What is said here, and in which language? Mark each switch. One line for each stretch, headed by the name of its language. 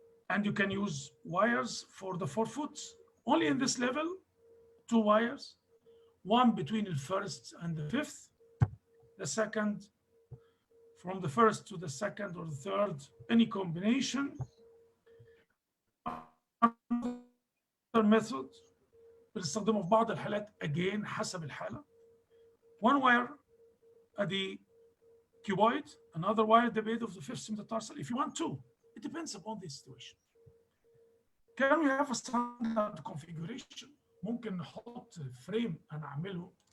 English: And you can use wires for the forefoot. Only in this level, 2 wires, one between the first and the fifth, the second from the first to the second or the third, any combination. Another method
Arabic: بنستخدمه في بعض الحالات
English: again
Arabic: حسب الحالة.
English: One wire at the cuboid, another wire at the base of the fifth metatarsal. If you want to, it depends upon the situation. Can we have a standard configuration?
Arabic: ممكن نحط فريم أنا أعمله.